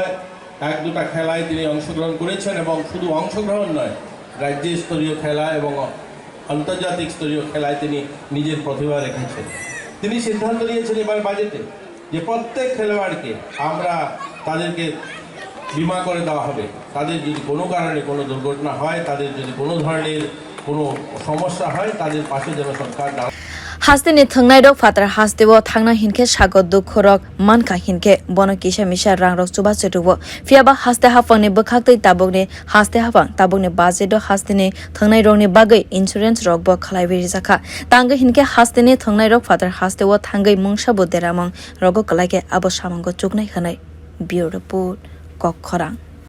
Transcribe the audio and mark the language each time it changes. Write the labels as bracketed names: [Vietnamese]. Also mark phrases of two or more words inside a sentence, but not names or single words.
[Bangla] এক দুটা খেলায় তিনি অংশগ্রহণ করেছেন এবং শুধু অংশগ্রহণ নয় রাজ্য স্তরীয় খেলা এবং আন্তর্জাতিক স্তরীয় খেলায় তিনি নিজের প্রতিভা রেখেছেন তিনি সিদ্ধান্ত নিয়েছেন এবার বাজেটে যে প্রত্যেক খেলোয়াড়কে আমরা তাদেরকে বিমা করে দেওয়া হবে তাদের যদি কোনো কারণে কোনো দুর্ঘটনা হয় তাদের যদি কোনো ধরনের কোনো সমস্যা হয় তাদের পাশে যেন সরকার [Kok Borok] Haste ni thungnai rok fatar haste bo thangna hinke sago dukh rok manka hinke bono kisa misa rang rok chuba chetubo fiaba haste hapang ni bwkhaktei tabok ni haste hapang tabok ni budget do haste ni thungnai rok ni bagai insurance rok bo khlaibi jaka tang hinke haste ni thungnai rok fatar haste bo thangai mungsa bo deramang rogo kalaike abo samango chuknai khanai [English] bureau report [Kok Borok] okra